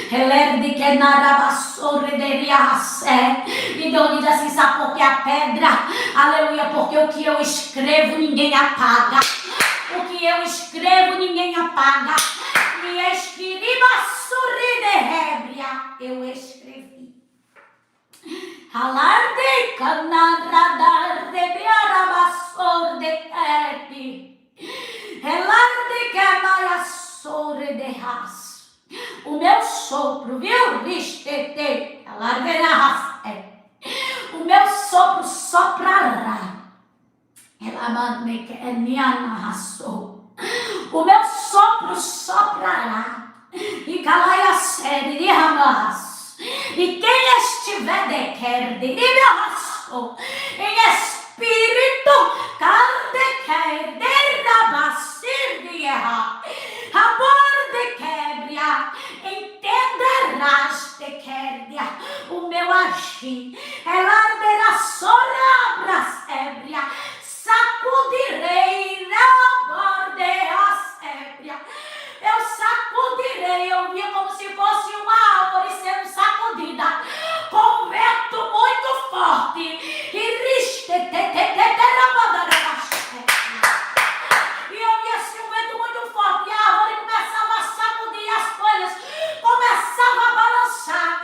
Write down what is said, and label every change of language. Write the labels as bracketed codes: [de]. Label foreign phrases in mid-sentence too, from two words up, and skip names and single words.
[pt] E Deus diz assim, sabe por que a pedra? Aleluia, porque o que eu escrevo ninguém apaga. O que eu escrevo ninguém apaga. E escreva eu escrevi. Alarde canarada rebiarabassor de terre. Elarde canaiassor de ras. O meu sopro, viu? Ristete. Alarde na ras. O meu sopro soprará. Elamande que é niana rassou. O meu sopro soprará. E calaia série de ramas. E quem estiver de quer de raço, em espírito, carde quer de rabacir de errar, amor de quebra, entenderás de quebra, o meu agir, ela derá sorabras ébria, sacudirei na borda ébria. Eu sacudirei, eu via como se fosse uma árvore sendo sacudida, com um vento muito forte. E eu via assim um vento muito forte, e a árvore começava a sacudir, as folhas começavam a balançar.